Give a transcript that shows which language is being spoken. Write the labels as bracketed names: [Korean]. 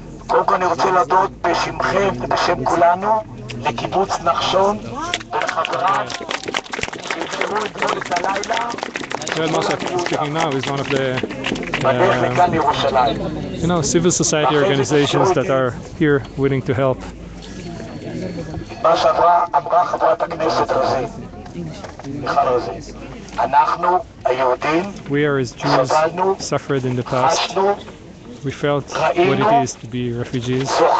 [Hebrew] קודם כל אני רוצה להודות בשמכם ובשם כולנו לקיבוץ נחשון ולחבריו שהתחרו אתמול את הלילה. [English] Well, Moshe speaking now is one of the civil society organizations that are here willing to help. [Hebrew] מה שאמרה חברת הכנסת רוזין, מיכל רוזין, אנחנו היהודים [English] We are as Jews suffered in the past. We felt what it is to be refugees.